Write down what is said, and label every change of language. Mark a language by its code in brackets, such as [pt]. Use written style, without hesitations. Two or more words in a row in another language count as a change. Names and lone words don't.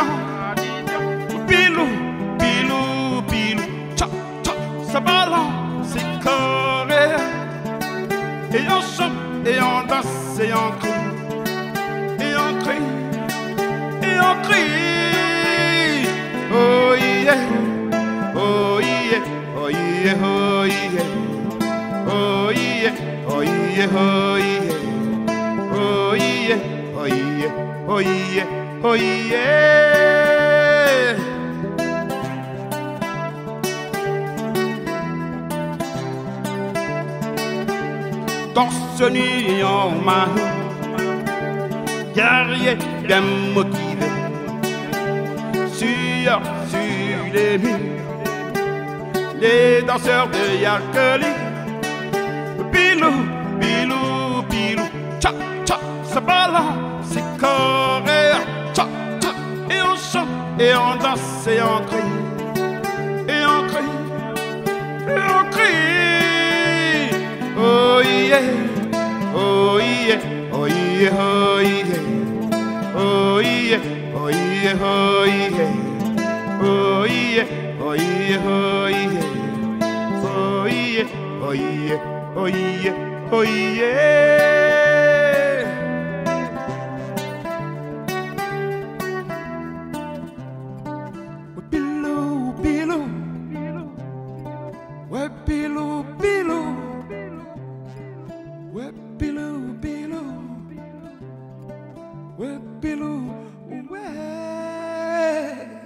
[fr] Pilou, pilou, pilou, tcha, tcha, ça balance ses corps. Et on chante, et on danse, et on crie, et on crie, et on crie. [en] Oh yeah, oh yeah, oh yeah, oh yeah, oh yeah. yeah, oh yeah, oh yeah, oh yeah, oh yeah, oh yeah, oh yeah. [fr] Torse nu en main, guerrier bien motivé, sur les murs, les danseurs de Yakeli. Bilou, bilou, bilou, cha, cha, ça balance, c'est coréen, cha, cha, et on chante, et on danse, et on crie, et on crie, et on crie. [en] Oh yeah, oh yeah, oh yeah, oh yeah, oh yeah, oh yeah, oh yeah, oh yeah, oh yeah, oh yeah, oh yeah, oh yeah. Oh yeah, oh yeah. Bilou, bilou, ouais bilou, bilou, ouais bilou, bilou, ouais bilou, ouais.